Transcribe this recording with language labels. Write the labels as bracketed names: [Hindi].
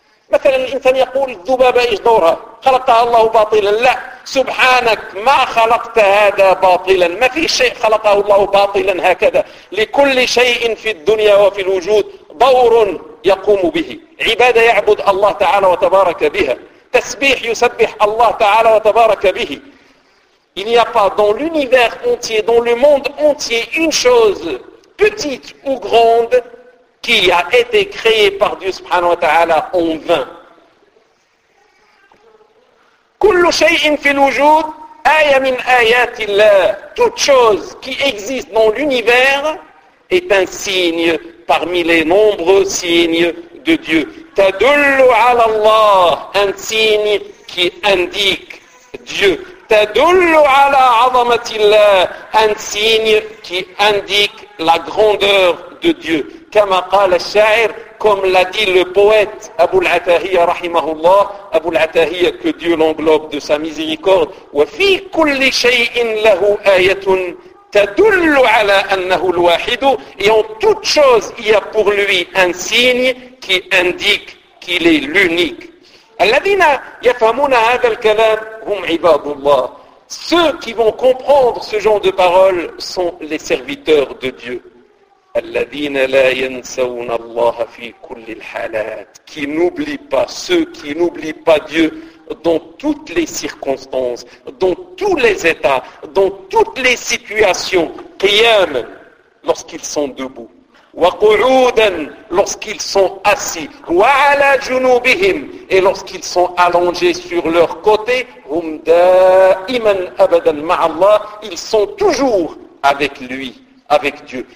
[Arabic] مثلا الانسان يقول الذبابه ايش دورها؟ خلقها الله باطلا، لا، سبحانك ما خلقت هذا باطلا، ما في شيء خلقه الله باطلا هكذا، لكل شيء في الدنيا وفي الوجود دور يقوم به، عباده يعبد الله تعالى وتبارك بها، تسبيح يسبح الله تعالى وتبارك به. [French] Il n'y a pas dans l'univers entier, dans le monde entier, une chose petite ou grande qui a été créé par Dieu subhanahu wa ta'ala en vain. [Arabic] Kullu shay'in fil wujud aya min ayati Allah. [French] Toute chose qui existe dans l'univers est un signe parmi les nombreux signes de Dieu. [Arabic] Tadullu 'ala Allah, [French] un signe qui indique Dieu. [Arabic] Tadullu 'ala 'azamati Allah, [French] un signe qui indique la grandeur de Dieu. Comme l'a dit le poète Abu al-Atahiyya rahimahullah, Abu al-Atahiyya, que Dieu l'englobe de sa miséricorde, [Arabic] wa fi kulli shay'in lahu ayatun tadullu ala annahu al-wahidu, [French] et en toute chose il y a pour lui un signe qui indique qu'il est l'unique. [Arabic] الذين يفهمون هذا الكلام هم عباد الله. [French] Ceux qui vont comprendre ce genre de paroles sont les serviteurs de Dieu. [Arabic] الذين لا ينسون الله في كل الحالات, [French] qui n'oublie pas, ceux qui n'oublient pas Dieu dans toutes les circonstances, dans tous les états, dans toutes les situations, [Arabic] قياما [French] lorsqu'ils sont debout, [Arabic] وقعودا [French] lorsqu'ils sont assis, [Arabic] وعلى جنوبهم [French] et lorsqu'ils sont allongés sur leur côté, [Arabic] هم دائما ابدا مع الله, [French] ils sont toujours avec lui, avec Dieu.